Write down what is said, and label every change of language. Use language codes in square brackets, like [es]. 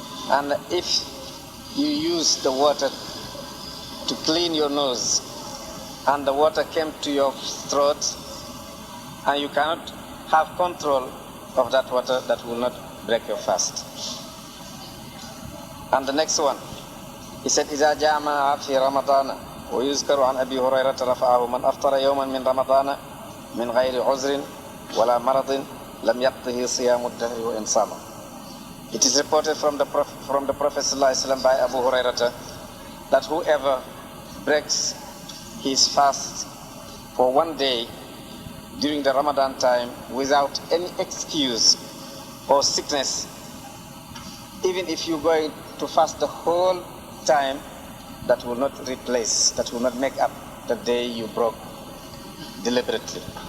[en] And if you use the water to clean your nose, and the water came to your throat, and you cannot have control of that water, that will not break your fast. And the next one, he said, [ar] إذا جامع في رمضان ويذكر عن أبي هريرة رفعه من أفطر يوما من رمضان من غير عذر ولا مرض لم يقضه صيام الدهر وإن صام. [en] It is reported from the Prophet ﷺ by Abu Hurairah that whoever breaks his fast for 1 day during the Ramadan time without any excuse or sickness, even if you're going to fast the whole time, that will not replace, that will not make up the day you broke deliberately.